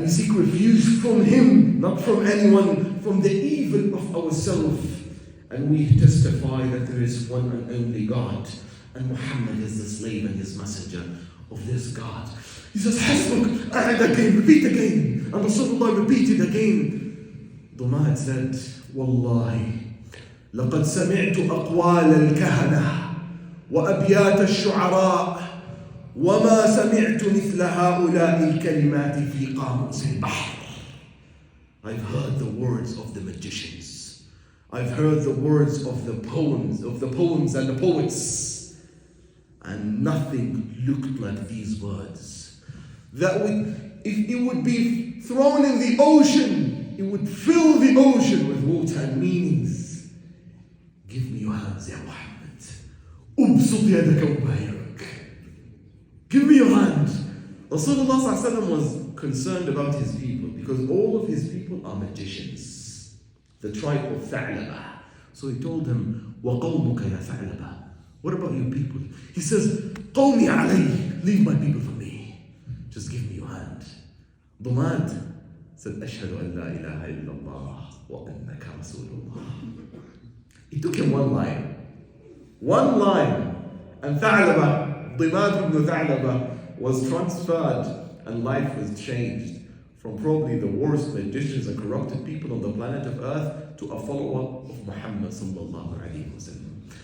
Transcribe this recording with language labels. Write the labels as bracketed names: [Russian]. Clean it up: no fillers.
[English] And we seek refuge from Him, not from anyone, from the evil of ourselves. And we testify that there is one and only God, and Muhammad is the slave and his messenger of this God. He says, Hasbuk, and again, repeat again. And Rasulullah repeated again. ضماد said, Wallahi, [Arabic] لقد سمعت أقوال الكهنة وأبيات الشعراء وما سمعت مثل هؤلاء الكلمات في قاموس البحر. [English] I've heard the words of the magicians. I've heard the words of the poems and the poets. And nothing looked like these words. That would, if it would be thrown in the ocean, it would fill the ocean with water and meanings. Give me your hands, Ya Muhammad. Ubsut yadaka ubayrak. Give me your hand. Rasulullah ﷺ was concerned about his people because all of his people are magicians. The tribe of Tha'laba. So he told him, [Arabic] وَقَوْمُكَ يَا ثَعْلَبَ. [English] What about your people? He says, [Arabic] قَوْمِي عَلَيْهِ. [English] Leave my people for me. Just give me your hand. ضماد said, [Arabic] أَشْهَدُ أَن لَا إِلَهَ إِلَّا اللَّهِ وَأَنَّكَ رَسُولُ اللَّهِ. [English] It took him one line. One line. And Tha'laba, ضماد ibn Tha'laba, was transferred and life was changed from probably the worst magicians and corrupted people on the planet of earth to a follower of Muhammad sallallahu alaihi wasallam.